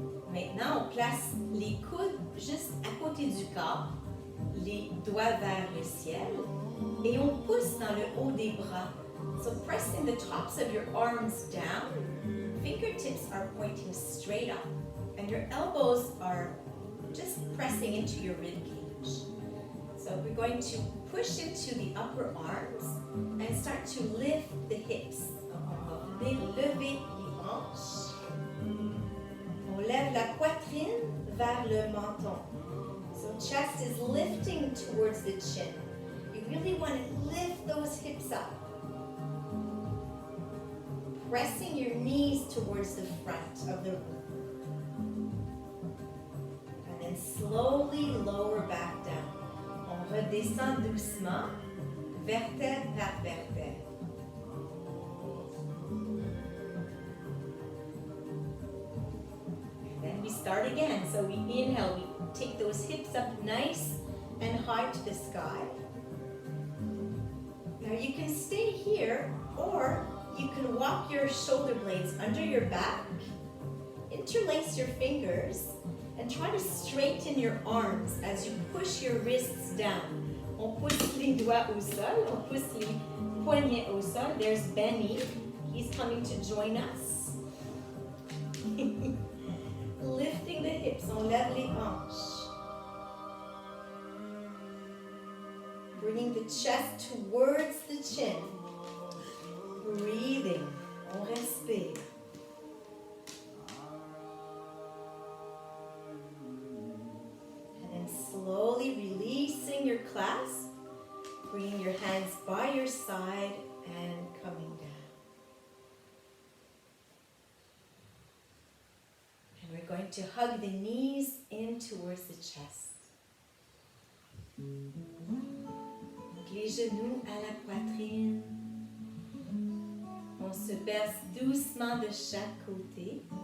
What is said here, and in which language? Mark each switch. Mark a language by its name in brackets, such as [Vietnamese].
[French] Maintenant, on place les coudes juste à côté du corps, les doigts vers le ciel, et on pousse dans le haut des bras. [English] So pressing the tops of your arms down, fingertips are pointing straight up, and your elbows are just pressing into your rib cage. So we're going to push into the upper arms and start to lift the hips. [French] On va lever les hanches. On lève la poitrine vers le menton. [English] So chest is lifting towards the chin. You really want to lift those hips up. Pressing your knees towards the front of the room. And then slowly lower back down. [French] On redescend doucement, vertèbre par vertèbre. [English] And then we start again. So we inhale, we take those hips up nice and high to the sky. Now you can stay here, or you can walk your shoulder blades under your back, interlace your fingers, and try to straighten your arms as you push your wrists down. [French] On pousse les doigts au sol, on pousse les poignets au sol. [English] There's Benny. He's coming to join us. Lifting the hips, [French] on lève les hanches. [English] Bringing the chest towards the chin. Breathing, [French] on respire. [English] And then slowly releasing your clasp, bringing your hands by your side and coming down. And we're going to hug the knees in towards the chest. [French] Les genoux à la poitrine. On se berce doucement de chaque côté.